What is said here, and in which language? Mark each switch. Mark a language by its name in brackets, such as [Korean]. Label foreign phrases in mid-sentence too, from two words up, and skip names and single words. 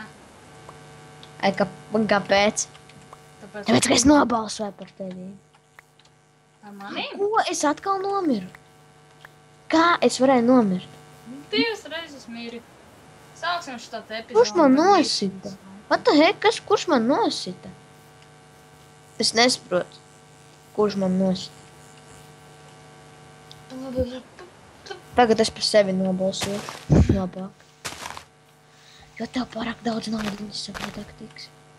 [Latvian] Ai, kāpēc? Tāpēc, ka es nobalsoju par tevi. Ar manīm? Ko? Es atkal nomiru. Kā es varēju nomirt? 2 reizes mīri. Sāksim šo tādu epizodu. Kurš man nosita? [English] What the heck? [Latvian] Kurš man nosita? Es nesaprotu. Kurš man nosita? Tagad es par sevi nobalsoju. Labāk. Jo tev pārāk daudz naudiņas savādāk tiks.